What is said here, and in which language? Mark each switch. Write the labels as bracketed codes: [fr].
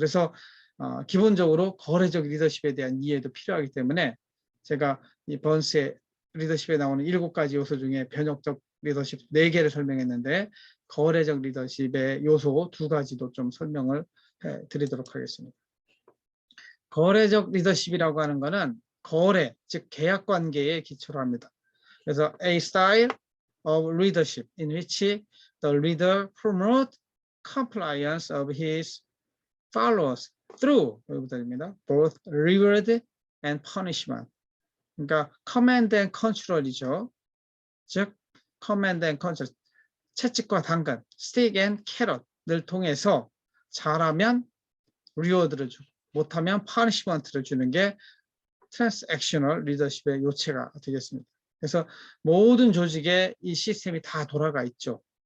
[ko] 그래서 기본적으로 거래적 리더십에 대한 이해도 필요하기 때문에 제가 이 번스의 리더십에 나오는 7가지 요소 중에 변혁적 리더십 4개를 설명했는데 거래적 리더십의 요소 2가지도 좀 설명을 드리도록 하겠습니다. 거래적 리더십이라고 하는 것은 거래, 즉 계약 관계에 기초로 합니다. 그래서 [en] a style of leadership in which the leader promotes compliance of his followers through both reward and punishment. [ko] 그러니까 [en] command and control이죠. [ko] 즉 [en] command and control, [ko] 채찍과 당근, [en] stick and carrot [ko] 을 통해서 잘하면 리워드를 주고 못하면 punishment를 주는 게 트랜스액셔널 리더십의 요체가 되겠습니다. 그래서 모든 조직에 이 시스템이 다 돌아가 있죠.